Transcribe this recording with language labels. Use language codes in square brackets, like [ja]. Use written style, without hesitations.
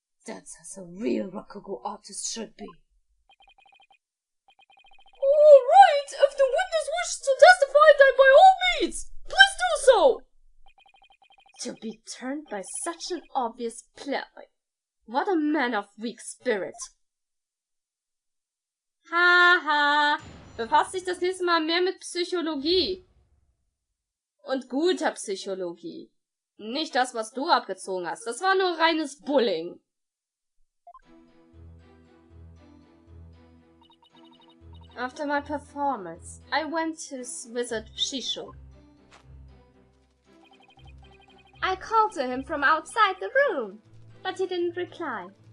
[en] That's as a real Rakugo artist should be. All right, if the witness wishes to testify, then by all means, please do so. To be turned by such an obvious ploy. What a man of weak spirit. [de] Haha, befasst sich das nächste Mal mehr mit Psychologie. Und guter Psychologie. Nicht das, was du abgezogen hast. Das war nur reines Bullying. [en] After my performance, I went to visit Shisho. I called to him from outside the room, but he didn't reply.